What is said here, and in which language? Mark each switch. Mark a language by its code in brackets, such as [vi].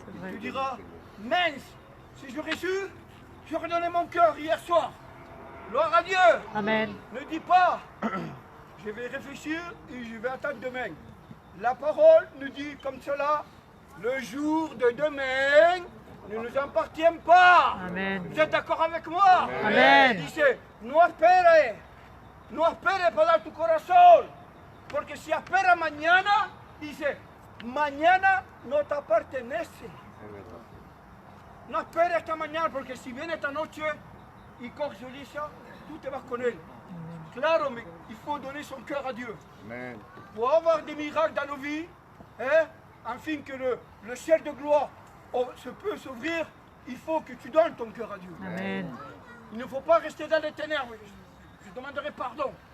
[fr] Tu diras, mince, si j'aurais su, j'aurais donné mon cœur hier soir. Gloire à Dieu. Amen. Ne dis pas, je vais réfléchir et je vais attendre demain. La parole nous dit comme cela, le jour de demain ne nous appartient pas. Amen. Vous êtes d'accord avec moi? Amen. [es] Dice, no esperes para tu corazón, porque si espera mañana, dice, mañana no te pertenece. No esperes esta mañana, porque si viene esta noche y coges Elisa, tú te vas con él. [fr] Claro, mais il faut donner son cœur à Dieu. Amen. Pour avoir des miracles dans nos vies, hein, afin que le ciel de gloire se peut s'ouvrir, il faut que tu donnes ton cœur à Dieu. Amen. Il ne faut pas rester dans les ténèbres. Je demanderai pardon.